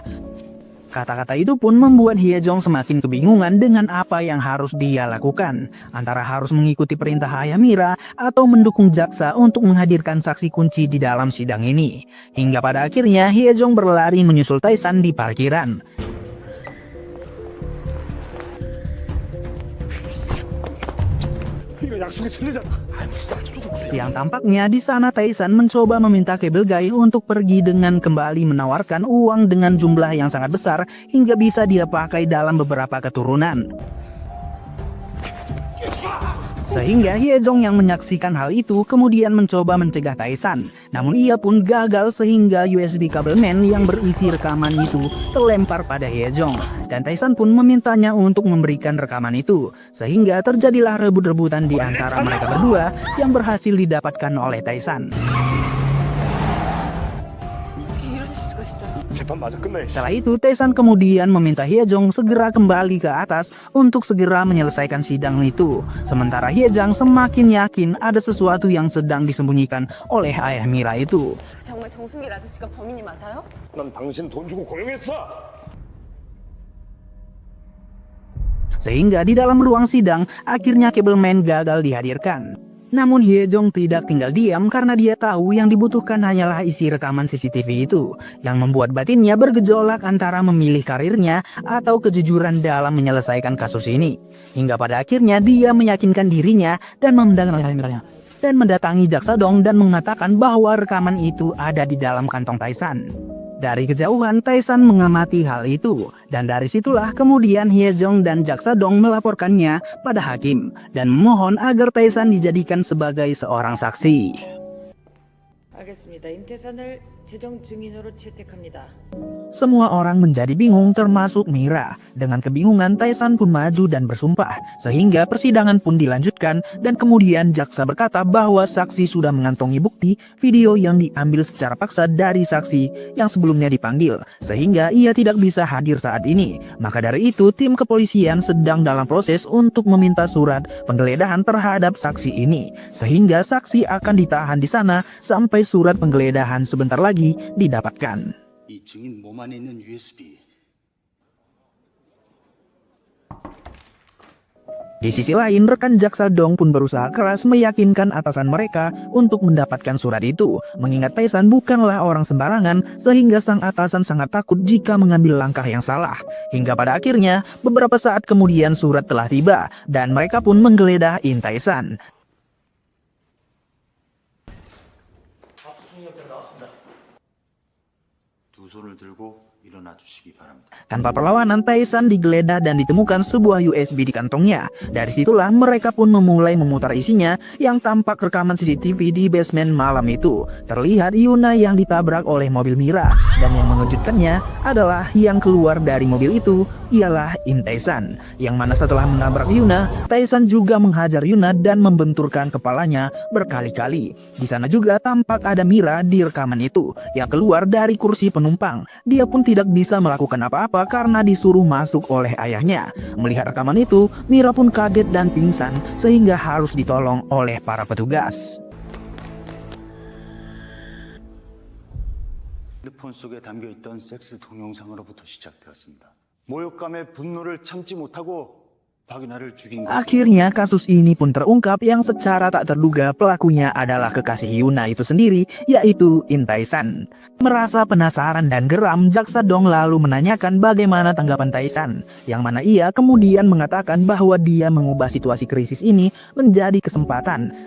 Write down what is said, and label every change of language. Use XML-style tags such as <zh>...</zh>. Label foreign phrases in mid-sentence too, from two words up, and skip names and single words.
<id>Kata-kata itu pun membuat Hyejong semakin kebingungan dengan apa yang harus dia lakukan. Antara harus mengikuti perintah Hayamira atau mendukung jaksa untuk menghadirkan saksi kunci di dalam sidang ini. Hingga pada akhirnya Hyejong berlari menyusul Tae-san di parkiran.</id> <ko>이거 약속이 틀리잖아. 아이 무슨 약속을 무슨</ko> <id>Yang tampaknya di sana Tae-san mencoba meminta Cable Guy untuk pergi dengan kembali menawarkan uang dengan jumlah yang sangat besar hingga bisa dia pakai dalam beberapa keturunan. Sehingga Hyejong yang menyaksikan hal itu kemudian mencoba mencegah Tae-san. Namun ia pun gagal sehingga USB Cableman yang berisi rekaman itu terlempar pada Hyejong. Dan Tae-san pun memintanya untuk memberikan rekaman itu. Sehingga terjadilah rebut-rebutan di antara mereka berdua yang berhasil didapatkan oleh Tae-san.</id> <ko>재판마저 끝내.</ko> <id>Setelah itu Tae-san kemudian meminta Hyejong segera kembali ke atas untuk segera menyelesaikan sidang itu. Sementara Hyejong semakin yakin ada sesuatu yang sedang disembunyikan oleh ayah Mira itu.</id> <ko>정말 정승길 아저씨가 범인이 맞아요? 난 당신 돈 주고 고용했어.</ko> <id>Sehingga di dalam ruang sidang akhirnya Cableman gagal dihadirkan. Namun Hyejong tidak tinggal diam karena dia tahu yang dibutuhkan hanyalah isi rekaman CCTV itu, yang membuat batinnya bergejolak antara memilih karirnya atau kejujuran dalam menyelesaikan kasus ini. Hingga pada akhirnya dia meyakinkan dirinya dan mendatangi Jaksa Dong dan mengatakan bahwa rekaman itu ada di dalam kantong Tae-san. Dari kejauhan Tae-san mengamati hal itu, dan dari situlah kemudian Hyejong dan Jaksa Dong melaporkannya pada hakim dan memohon agar Tae-san dijadikan sebagai seorang saksi.</id> <ko>알겠습니다. 임태산을 재정 증인으로 채택합니다.</ko> <id>Semua orang menjadi bingung termasuk Mira. Dengan kebingungan Tae-san pun maju dan bersumpah. Sehingga persidangan pun dilanjutkan dan kemudian jaksa berkata bahwa saksi sudah mengantongi bukti video yang diambil secara paksa dari saksi yang sebelumnya dipanggil. Sehingga ia tidak bisa hadir saat ini. Maka dari itu tim kepolisian sedang dalam proses untuk meminta surat penggeledahan terhadap saksi ini. Sehingga saksi akan ditahan di sana sampai surat penggeledahan sebentar lagi didapatkan.</id> <ko>이 증인 몸 안에 있는 USB</ko> <id>Di sisi lain, rekan Jaksa Dong pun berusaha keras meyakinkan atasan mereka untuk mendapatkan surat itu, mengingat Tae-san bukanlah orang sembarangan sehingga sang atasan sangat takut jika mengambil langkah yang salah. Hingga pada akhirnya, beberapa saat kemudian surat telah tiba dan mereka pun menggeledah In Tae-san. 두 손을 들고 일어나 주시기 바랍니다. Tanpa perlawanan, Tae-san digeledah dan ditemukan sebuah USB di kantongnya. Dari situlah mereka pun memulai memutar isinya yang tampak rekaman CCTV di basement malam itu. Terlihat Yuna yang ditabrak oleh mobil Mira, dan yang mengejutkannya adalah yang keluar dari mobil itu ialah In Tae-san, yang mana setelah menabrak Yuna, Tae-san juga menghajar Yuna dan membenturkan kepalanya berkali-kali. Di sana juga tampak ada Mira di rekaman itu yang keluar dari kursi penumpang. Dia pun tidak bisa melakukan apa-apa karena disuruh masuk oleh ayahnya. Melihat rekaman itu, Mira pun kaget dan pingsan sehingga harus ditolong oleh para petugas.</id> <ko>핸드폰 속에 담겨 있던 섹스 동영상으로부터 시작되었습니다. 모욕감에 분노를 참지 못하고 박윤아를 죽인 것.</ko> <id>Akhirnya kasus ini pun terungkap yang secara tak terduga pelakunya adalah kekasih Yuna itu sendiri, yaitu In Tae-san. Merasa penasaran dan geram, Jaksa Dong lalu menanyakan bagaimana tanggapan Tae-san, yang mana ia kemudian mengatakan bahwa dia mengubah situasi krisis ini menjadi kesempatan.</id>